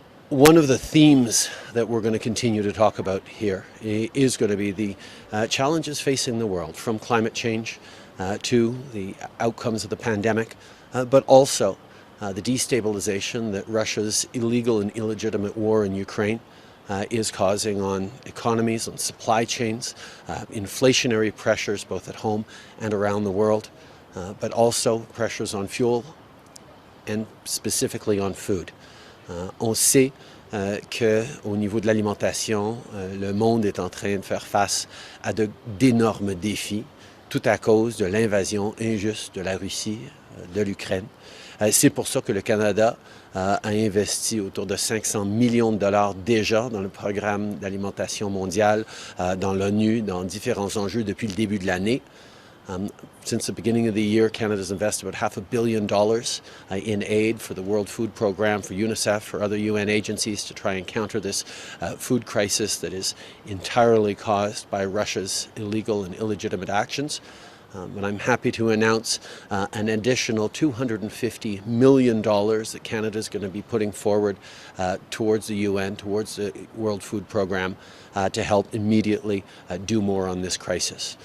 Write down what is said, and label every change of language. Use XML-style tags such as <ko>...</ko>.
<en>One of the themes that we're going to continue to talk about here is going to be the challenges facing the world, from climate change to the outcomes of the pandemic, but also the destabilization that Russia's illegal and illegitimate war in Ukraine is causing on economies, on supply chains, inflationary pressures both at home and around the world, but also pressures on fuel and specifically on food.</en> <fr>On sait qu'au niveau de l'alimentation, le monde est en train de faire face à d'énormes défis, tout à cause de l'invasion injuste de la Russie, de l'Ukraine. C'est pour ça que le Canada a investi autour de $500 millions déjà dans le programme d'alimentation mondiale, dans l'ONU, dans différents enjeux depuis le début de l'année.</fr> <en>Since the beginning of the year, Canada's invested about $500 million in aid for the World Food Programme, for UNICEF, for other UN agencies to try and counter this food crisis that is entirely caused by Russia's illegal and illegitimate actions. And I'm happy to announce an additional $250 million that Canada is going to be putting forward towards the UN, towards the World Food Programme, to help immediately do more on this crisis.</en>